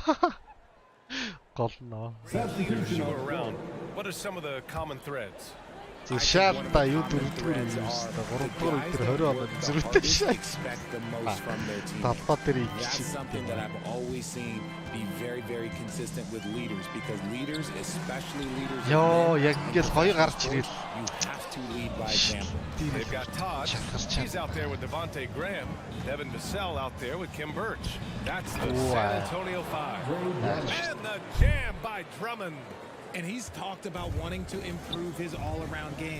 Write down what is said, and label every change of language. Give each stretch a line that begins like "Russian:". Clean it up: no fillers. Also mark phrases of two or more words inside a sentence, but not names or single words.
English: As you were around, what are some of the common threads?
Mongolian: Шаалта юу дөрөвдүгээр юм шүү дээ. 3-р өдөр 20 оноо зөрүүтэй шээ. Талбай дээр
English: something that I've always seen be very, very consistent with leaders because leaders, especially leaders,
Mongolian: Yo, яг ингээл хоёр гарч ирэл.
English: you have to lead by example. They've got Todd. He's out there with Devontae Graham. Devin Vassell out there with Kim Birch. That's the San Antonio 5. And the jam by Drummond. And he's talked about wanting to improve his all-around game.